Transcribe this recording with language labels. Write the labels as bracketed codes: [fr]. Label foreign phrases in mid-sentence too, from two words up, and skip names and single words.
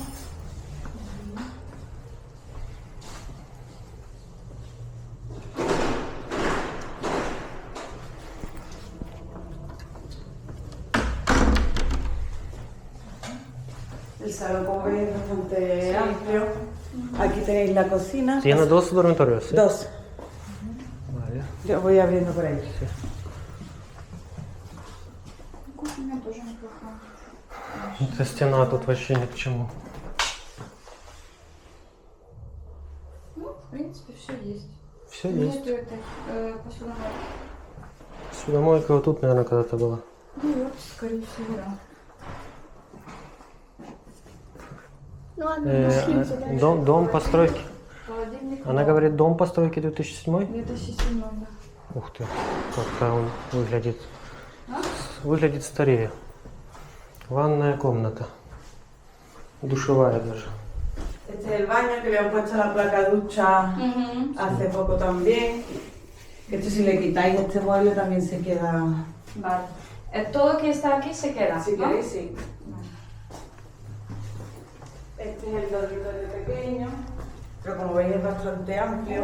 [es] El salón, como veis, es bastante amplio. Aquí tenéis la cocina. ¿Tiene dos dormitorios? ¿sí? Dos. Vale. Yo voy abriendo por ahí. [ru] Кухня тоже неплохая. Эта стена тут вообще ни к чему. Ну, в принципе, все есть. Все есть. Нету этой посудомойки. Судомойка вот тут, наверное, когда-то была. Ну вот, скорее всего, да. Ну ладно, пошлите дальше. Дом постройки. Холодильник. Она говорит, дом постройки 2007? 2007, да. Ух ты, как он выглядит. Выглядит старее. Ванная комната. Душевая даже. [es] Este es el baño que le han puesto la placa ducha hace poco también. Esto si le quitáis este mueble también se queda. Vale. Todo que está aquí se queda, Si ¿no? queréis, sí. Este es el dormitorio pequeño, pero como veis es bastante amplio.